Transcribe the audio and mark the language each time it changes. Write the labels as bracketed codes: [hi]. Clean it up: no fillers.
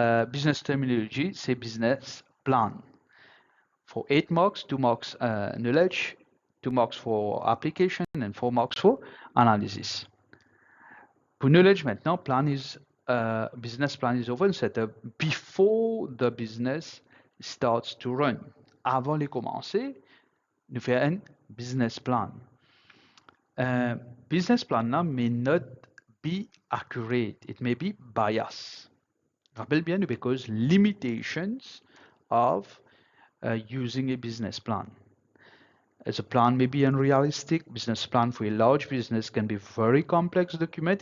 [en] Business terminology, c'est business plan. For 8 marks, 2 marks knowledge, 2 marks for application, and 4 marks for analysis. For knowledge maintenant, business plan is often set up before the business starts to run. [fr] Avant de commencer, nous faisons un business plan. [en] Business plan now may not be accurate. It may be biased. [fr] Rappelle bien, [en] because limitations of using a business plan. As a plan may be unrealistic, business plan for a large business can be very complex document.